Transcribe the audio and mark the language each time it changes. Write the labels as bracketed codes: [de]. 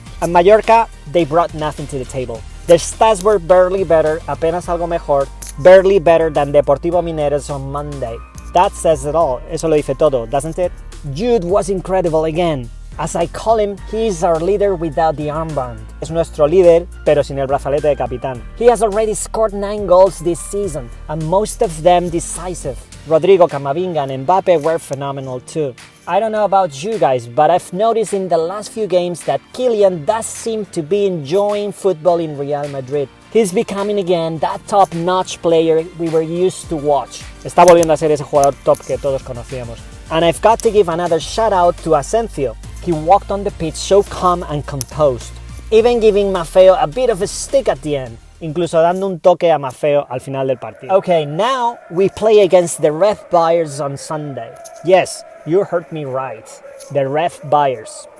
[en] At Mallorca, they brought nothing to the table. Their stats were barely better, [es] apenas algo mejor, [en] barely better than Deportivo Mineros on Monday. That says it all, [es] eso lo dice todo, [en] doesn't it? Jude was incredible again. As I call him, he is our leader without the armband. [es] Es nuestro líder, pero sin el brazalete de capitán. [en] He has already scored 9 goals this season, and most of them decisive. Rodrygo, Camavinga and Mbappe were phenomenal too. I don't know about you guys, but I've noticed in the last few games that Kylian does seem to be enjoying football in Real Madrid. He's becoming again that top-notch player we were used to watch. [es] Está volviendo a ser ese jugador top que todos conocíamos. [en] And I've got to give another shout out to Asensio. He walked on the pitch so calm and composed, even giving Maffeo a bit of a stick at the end, [es] incluso dando un toque a Maffeo al final del partido. [en] Okay, now we play against the Ref Buyers on Sunday. Yes, you heard me right, the Ref Buyers.